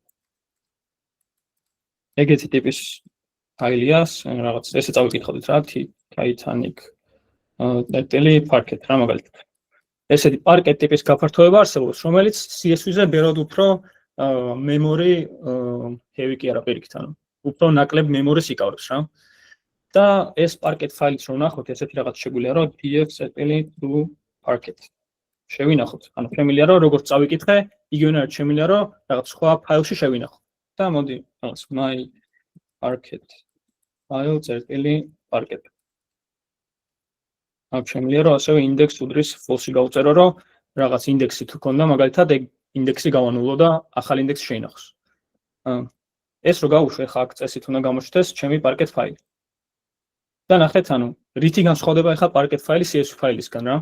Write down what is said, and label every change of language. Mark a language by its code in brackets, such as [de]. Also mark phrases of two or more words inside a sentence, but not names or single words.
[ka] ეგეთი ტიპის ფაილია, რაღაც ესე წავიკითხავთ რა, Titanic parquet რა მაგალითად. ესეთი parquet ტიპის გაფართოება არსებობს, რომელიც CSV-ზე ბევრად უფრო [en] memory heavy [ka] კი არა პირიქით, ანუ უფრო ნაკლებ memory-ს იკავებს რა. და ეს parquet ფაილიც რომ ნახოთ, ესეთი რაღაც შეგვიძლია რომ [en] df.to parquet [ka] შევინახოთ. ანუ შემიძლია რომ როგორც წავიკითხე, იგივენად შემიძლია რომ რაღაც სხვა ფაილში შევინახო. და მოდი რაღაც [en] my parquet file.parquet. [ka] აქ შემიძლია რომ ასევე index უდრის false-ი გავწერო, რომ რაღაც ინდექსი თუ ქონდა, მაგალითად ეგ ინდექსი გავანულო და ახალ ინდექსი შეინახოს. ეს რო გავუშვე ხა აქ წესით უნდა გამოჩნდეს ჩემი parquet ფაილი. და ნახეთ, ანუ რითი განსხვავდება ახლა parquet ფაილი CSV ფაილისგან რა.